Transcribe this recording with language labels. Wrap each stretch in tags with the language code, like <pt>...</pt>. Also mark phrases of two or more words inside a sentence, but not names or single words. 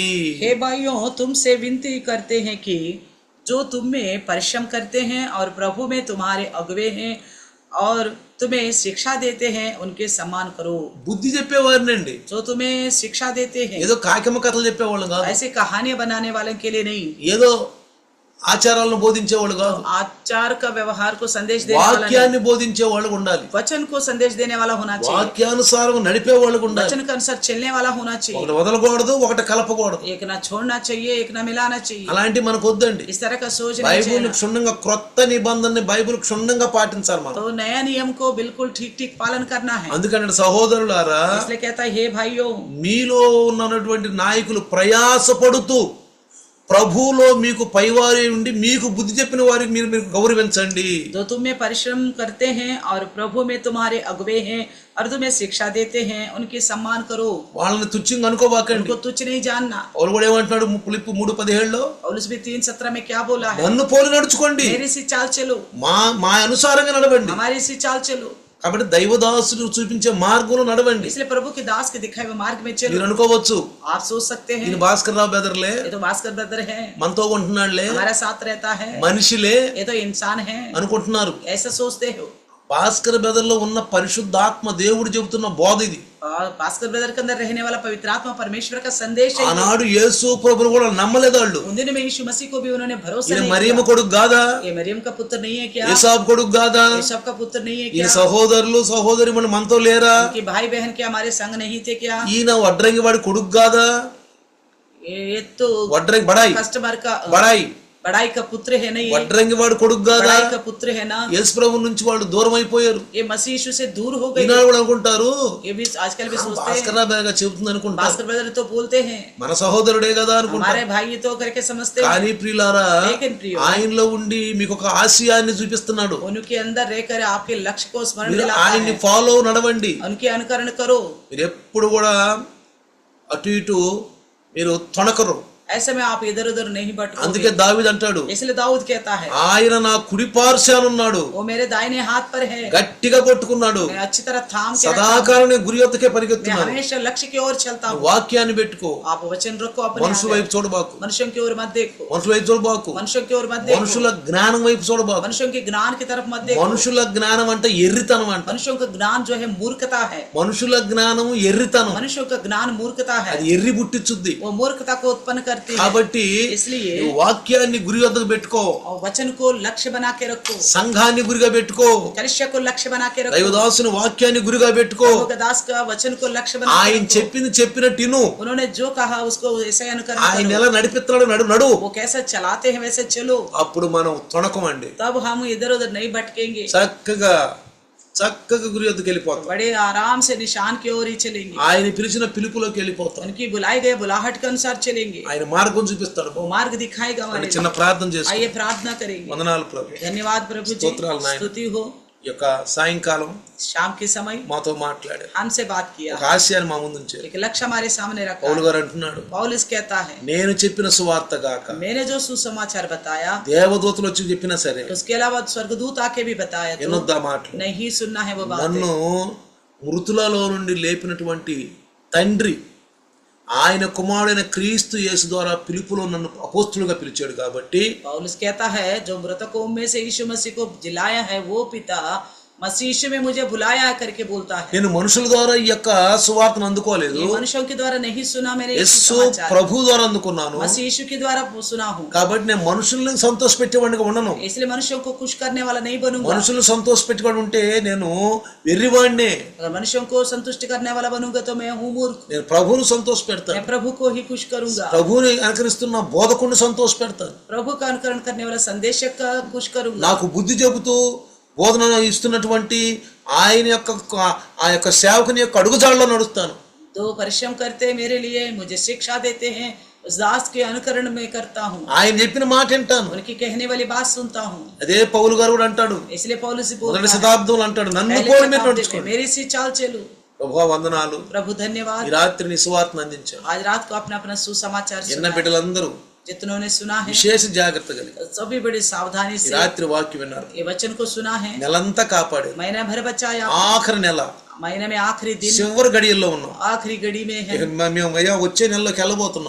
<hi>हे भाइयों, तुमसे विनती करते हैं कि जो तुम में परिश्रम करते हैं और प्रभु में तुम्हारे अगुवे हैं और तुम्हें शिक्षा देते हैं उनके सम्मान करो।</hi> <te>బుద్ధి చెప్పేవారినండి,</te> <hi>जो तुम्हें शिक्षा देते हैं</hi> <te>ఏదో కాకిమ కథలు చెప్పేవాళ్ళు కాదు,</te> <hi>ऐसे कहानियां बनाने वाले के लिए नहीं,</hi> <te>ఏదో ఆచారాలను బోధించేవాళ్ళు కాదు,</te> <hi>आचार का व्यवहार को संदेश देने वाला नहीं,</hi> <te>వాక్యాన్ని బోధించేవాళ్ళు ఉండాలి,</te> <hi>वचन को संदेश देने वाला होना चाहिए,</hi> <te>వాక్యానుసారం నడిపేవాళ్ళు ఉండాలి.</te> <hi>वचन के अनुसार चलने वाला होना चाहिए,</hi> <te>ఒకటి వదలకూడదు, ఒకటి కలపకూడదు.</te> <hi>एक ना छोड़ना चाहिए एक ना मिलाना चाहिए,</hi> <te>అలాంటి మనకు వద్దండి.</te> <hi>इस तरह का सोच नहीं</hi> <te>బైబిల్</te> <hi>चाहिए।</hi> <te>క్షుణ్ణంగా క్రొత్త నిబంధనని బైబిల్ క్షుణ్ణంగా పాటించాలి మనం.</te> <hi>तो नया नियम को बिल्कुल ठीक ठीक पालन करना है।</hi> <te>అందుకని సహోదరులారా,</te> <hi>इसलिए कहता है हे भाइयों,</hi> <te>మీలో ఉన్నటువంటి నాయకులు ప్రయాసపడుతూ ప్రభువులో మీకు పైవారి ఉండి మీకు బుద్ధి చెప్పిన వారికి మీరు మీరు గౌరవించండి.</te> <hi>जो तुम में परिश्रम करते हैं और प्रभु में तुम्हारे अगुवे हैं और तुम्हें शिक्षा देते हैं उनकी सम्मान करो,</hi> <te>వాళ్ళని తుచ్చంగా అనుకోబాకండి.</te> <hi>उनको तुच्छ नहीं जानना।</hi> <te>వాళ్ళు కూడా ఏమంటున్నాడు ఫిలిప్పీ 3:17లో,</te> <hi>पौलुस भी 3:17 में क्या बोला है,</hi> <te>నన్ను పోలి నడుచుకోండి,</te> <hi>मेरी सी चाल चलो,</hi> <te>మా అనుసారంగా నడవండి.</te> <hi>हमारी सी चाल चलो।</hi> <te>కాబట్టి దైవదాసుడు చూపించే మార్గంలో నడవండి.</te> <hi>इसलिए प्रभु के दास के दिखाए हुए मार्ग में</hi> <te>మీరు</te> <hi>चलो।</hi> <te>అనుకోవచ్చు,</te> <hi>आप सोच सकते हैं</hi> <te>ఈయన భాస్కర్ రావు బెదర్లే,</te> <hi>ये तो भास्कर ब्रदर है,</hi> <te>మనతో ఉంటున్నాడులే,</te> <hi>हमारा साथ रहता है,</hi> <te>మనిషిలే</te> <hi>ये तो इंसान है,</hi> <te>అనుకుంటున్నారు.</te> <hi>ऐसा सोचते हो।</hi> <te>భాస్కర్ బెదర్లో ఉన్న పరిశుద్ధాత్మ దేవుడు చెబుతున్న బోధ ఇది.</te> <hi>और भास्कर ब्रदर के अंदर रहने वाला पवित्र आत्मा परमेश्वर का संदेश है।</hi> <te>ఆనాడు యేసు ప్రభువును కూడా నమ్మలేదు వాళ్ళు.</te> <hi>उन दिनों में यीशु मसीह को भी उन्होंने भरोसा</hi> <te>ఈయన</te> <hi>नहीं</hi> <te>మరియమ్మ</te> <hi>किया।</hi> <te>కొడుకు కాదా,</te> <hi>ये मरियम का पुत्र नहीं है क्या,</hi> <te>ఏసావు కొడుకు కాదా,</te> <hi>యేసప్ का पुत्र नहीं है</hi> <te>ఈయన</te> <hi>क्या,</hi> <te>సహోదరులు సహోదరిమణులు మనతో లేరా,</te> <hi>उनके भाई बहन के हमारे संग नहीं थे क्या,</hi> <te>ఈయన వడ్రంగి వాడి కొడుకు కాదా,</te> <hi>ये तो</hi> <te>వడ్రంగి బడాయి</te> <hi>कस्टमर का</hi> <te>బడాయి</te> <hi>बड़ाई का पुत्र है नहीं,</hi> <te>వడ్రంగి వాడి కొడుకు కాదా.</te> <hi>बड़ाई का पुत्र है ना।</hi> <te>యేసు ప్రభు నుంచి వాళ్ళు దూరం అయిపోయారు.</te> <hi>ये मसीह यीशु से दूर हो गए।</hi> <te>ఈనాడు కూడా అనుకుంటారు,</te> <hi>ये भी आजकल भी सोचते</hi> <te>భాస్కర్</te> <hi>हैं,</hi> <te>రావు బేగా చెబుతుంది అనుకుంటారు,</te> <hi>भास्कर ब्रदर तो बोलते हैं</hi> <te>మన సహోదరుడే కదా అనుకుంటారు.</te> <hi>हमारे भाई तो करके समझते हैं,</hi> <te>కానీ ప్రియులారా,</te> <hi>लेकिन प्रियो</hi> <te>ఆయనలో ఉండి మీకు ఒక ఆశయాన్ని చూపిస్తున్నాడు.</te> <hi>उनके अंदर रहकर आपके लक्ष्य को स्मरण</hi> <te>మీరు</te> <hi>दिलाता</hi> <te>ఆయన్ని</te> <hi>है,</hi> <te>ఫాలో నడవండి.</te> <hi>उनके अनुकरण करो।</hi> <te>మీరు ఎప్పుడు కూడా అటు ఇటు మీరు తొణకరు.</te> <hi>ऐसे में आप इधर उधर नहीं भटकोगे।</hi> <te>అందుకే దావీదు అంటాడు,</te> <hi>इसलिए दाऊद कहता है</hi> <te>ఆయన నా కుడి పార్శ్వానున్నాడు,</te> <hi>वो मेरे दाहिने हाथ पर है,</hi> <te>గట్టిగా పట్టుకున్నాడు,</te> <hi>मैं अच्छी तरह थाम के रखता हूं,</hi> <te>సదాకాలం నేను గురి యొద్దకే</te> <hi>मैं</hi> <te>పరిగెత్తున్నాను.</te> <hi>हमेशा लक्ष्य की ओर चलता हूँ।</hi> <te>వాక్యాన్ని పెట్టుకో,</te> <hi>आप वचन रखो अपने</hi> <te>మనుషుల</te> <hi>आगे।</hi> <te>వైపు చూడబాకు,</te> <hi>मनुष्यों की ओर मत देखो,</hi> <te>మనుషుల వైపు చూడబాకు,</te> <hi>मनुष्यों की ओर मत देखो,</hi> <te>మనుషుల జ్ఞానం వైపు చూడబాకు.</te> <hi>मनुष्यों के ज्ञान की तरफ मत देखो।</hi> <te>మనుషుల జ్ఞానం అంటే ఎర్రితనం అంట.</te> <hi>मनुष्यों का ज्ञान जो है मूर्खता है,</hi> <te>మనుషుల జ్ఞానము ఎర్రితనం,</te> <hi>मनुष्यों का ज्ञान मूर्खता है,</hi> <te>అది ఎర్రి పుట్టించుద్ది.</te> <hi>वो मूर्खता को उत्पन्न करती है।</hi> <te>కాబట్టి</te> <hi>इसलिए</hi> <te>నువ్వు వాక్యాన్ని గురి వద్దకు పెట్టుకో,</te> <hi>और वचन को लक्ष्य बना के रखो,</hi> <te>సంఘాన్ని గురిగా పెట్టుకో,</te> <hi>कलिसिया को लक्ष्य बना के रखो,</hi> <te>దైవదాసుని వాక్యాన్ని గురిగా పెట్టుకో.</te> <hi>प्रभु का दास का वचन को लक्ष्य बना के</hi> <te>ఆయన</te> <hi>रखो।</hi> <te>చెప్పింది చెప్పినట్టు విను.</te> <hi>उन्होंने जो कहा उसको ऐसे अनुकरण</hi> <te>ఆయన</te> <hi>करो,</hi> <te>ఎలా నడిపిస్తున్నాడు నడు.</te> <hi>वो कैसे चलाते हैं वैसे चलो,</hi> <te>అప్పుడు మనం తొణకమండి,</te> <hi>तब हम इधर उधर नहीं भटकेंगे,</hi> <te>చక్కగా గురి వద్దకు వెళ్ళిపోతాం.</te> <hi>बड़े आराम से निशान की ओर ही चलेंगे,</hi> <te>ఆయన పిలిచిన పిలుపులోకి వెళ్ళిపోతాం.</te> <hi>उनकी बुलाई गए बुलाहट के अनुसार चलेंगे,</hi> <te>ఆయన మార్గం చూపిస్తాడు.</te> <hi>वो मार्ग दिखाएगा हमारे</hi> <te>చిన్న ప్రార్థన</te> <hi>लिए।</hi> <te>చేసుకో.</te> <hi>आइए प्रार्थना करेंगे।</hi> <te>వందనాలు ప్రభు,</te> <hi>धन्यवाद प्रभु जी,</hi> <te>స్తోత్రాలు నాయన.</te> <hi>स्तुति हो,</hi> <te>ఈ యొక్క సాయంకాలం</te> <hi>शाम के समय</hi> <te>మాతో మాట్లాడారు,</te> <hi>हमसे बात किया,</hi> <te>ఒక ఆశయాన్ని మా ముందు ఉంచారు.</te> <hi>एक लक्ष्य हमारे सामने रखा</hi> <te>పౌలు</te> <hi>है।</hi> <te>గారు అంటున్నాడు,</te> <hi>पौलुस कहता है</hi> <te>నేను చెప్పిన సువార్త గాక</te> <hi>मैंने जो सुसमाचार बताया,</hi> <te>దేవదూతలు వచ్చి చెప్పినా సరే</te> <hi>उसके अलावा स्वर्गदूत आके भी बताया तो</hi> <te>ఎన్నొద్దా మాటలు.</te> <hi>नहीं सुनना है वो बात।</hi> <te>నన్ను మృతులలో నుండి లేపినటువంటి తండ్రి ఆయన కుమారుడైన క్రీస్తు యేసు ద్వారా పిలుపులో నన్ను అపోస్తులుగా పిలిచాడు. కాబట్టి</te> <hi>पौलुस कहता है जो मृतकों में से यीशु मसीह को जिलाया है वो पिता मसीह यीशु में मुझे बुलाया करके बोलता है।</hi> <te>నేను మనుషుల ద్వారా ఈ యొక్క సువార్తను అందుకోలేదు,</te> <hi>ये మనుషుల के द्वारा नहीं सुना, मैंने</hi> <te>యేసు</te> <hi>सुसमाचार</hi> <te>ప్రభు ద్వారా అందుకున్నాను.</te> <hi>मसीह यीशु के द्वारा सुना हूँ,</hi> <te>కాబట్టి నేను మనుషుల్ని సంతోష పెట్టేవాడిగా ఉండను.</te> <hi>इसलिए मनुष्यों को खुश करने वाला नहीं बनूंगा।</hi> <te>మనుషులు సంతోష పెట్టుకోవడం ఉంటే నేను వెర్రివాడినే.</te> <hi>अगर मनुष्यों को संतुष्ट करने वाला बनूंगा तो मैं हूँ मूर्ख।</hi> <te>నేను ప్రభువును సంతోష పెడతాను,</te> <hi>मैं प्रभु को ही खुश करूंगा,</hi> <te>ప్రభువుని అనుకరిస్తున్న బోధకుడిని సంతోష పెడతాను.</te> <hi>प्रभु का अनुकरण करने वाला संदेशक का खुश करूंगा।</hi> <te>నాకు బుద్ధి చెబుతూ బోధన ఇస్తున్నటువంటి ఆయన యొక్క ఆ యొక్క సేవకుని యొక్క అడుగుజాడలో నడుస్తాను.</te> <hi>तो परिश्रम करते मेरे लिए, मुझे शिक्षा देते हैं, उस दास के अनुकरण में करता हूँ,</hi> <te>ఆయన చెప్పిన మాట వింటాను.</te> <hi>उनकी कहने वाली बात सुनता हूँ।</hi> <te>అదే పౌలు గారు కూడా అంటాడు,</te> <hi>इसलिए पौलुस</hi> <te>మొదటి</te> <hi>बोलता है</hi> <te>శతాబ్దంలో అంటాడు, నన్ను</te> <hi>पहले</hi> <te>పోలి మీరు</te> <hi>शताब्दी में</hi> <te>నడుచుకోండి.</te> <hi>मेरी सी चाल चलो।</hi> <te>ప్రభువా వందనాలు,</te> <hi>प्रभु</hi> <te>ఈ</te> <hi>धन्यवाद,</hi> <te>రాత్రి నీ సువార్తను అందించావు.</te> <hi>आज रात को अपना अपना सुसमाचार</hi> <te>ఎన్న</te> <hi>सुना,</hi> <te>బిడ్డలందరూ</te> <hi>जितनों ने सुना है</hi> <te>విశేష జాగ్రత్త కలిగి</te> <hi>सभी बड़ी सावधानी</hi> <te>ఈ</te> <hi>से</hi> <te>రాత్రి వాక్యం విన్నారు.</te> <hi>ये वचन को सुना है,</hi> <te>నెలంతా కాపాడారు.</te> <hi>महीना भर बचाया,</hi> <te>ఆఖరి నెల</te> <hi>महीने में आखिरी दिन</hi> <te>చివరి గడియల్లో ఉన్నాం.</te> <hi>आखिरी घड़ी में है</hi> <te>ఇక మేము అయ్యా వచ్చే నెలలోకి వెళ్ళబోతున్నాం,</te>